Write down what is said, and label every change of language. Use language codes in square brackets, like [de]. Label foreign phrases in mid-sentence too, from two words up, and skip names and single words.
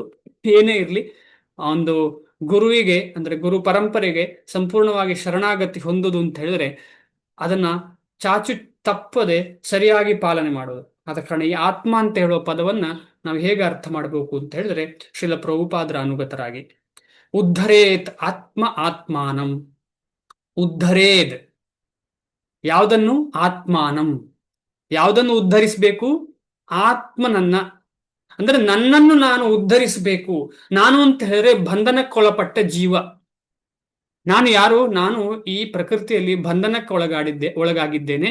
[kn] ಏನೇ ಇರಲಿ, ಒಂದು ಗುರುವಿಗೆ ಅಂದ್ರೆ ಗುರು ಪರಂಪರೆಗೆ ಸಂಪೂರ್ಣವಾಗಿ ಶರಣಾಗತಿ ಹೊಂದುದು ಅಂತ ಹೇಳಿದ್ರೆ ಅದನ್ನ ಚಾಚು ತಪ್ಪದೆ ಸರಿಯಾಗಿ ಪಾಲನೆ ಮಾಡೋದು. ಆದ ಕಾರಣ ಈ ಆತ್ಮ ಅಂತ ಹೇಳುವ ಪದವನ್ನ ನಾವು ಹೇಗೆ ಅರ್ಥ ಮಾಡಬೇಕು ಅಂತ ಹೇಳಿದ್ರೆ, ಶ್ರೀಲ ಪ್ರಭುಪಾದರ ಅನುಗತರಾಗಿ [sa] ಉದ್ಧರೇತ್ ಆತ್ಮ ಆತ್ಮಾನಂ. [kn] ಉದ್ಧರೇದ್ ಯಾವುದನ್ನು? ಆತ್ಮಾನಂ. ಯಾವುದನ್ನು ಉದ್ಧರಿಸಬೇಕು? ಆತ್ಮನನ್ನ. ಅಂದ್ರೆ ನನ್ನನ್ನು ನಾನು ಉದ್ಧರಿಸಬೇಕು. ನಾನು ಅಂತ ಹೇಳಿದ್ರೆ ಬಂಧನಕ್ಕೊಳಪಟ್ಟ ಜೀವ. ನಾನು ಯಾರು? ನಾನು ಈ ಪ್ರಕೃತಿಯಲ್ಲಿ ಬಂಧನಕ್ಕೆ ಒಳಗಾಗಿದ್ದೇನೆ.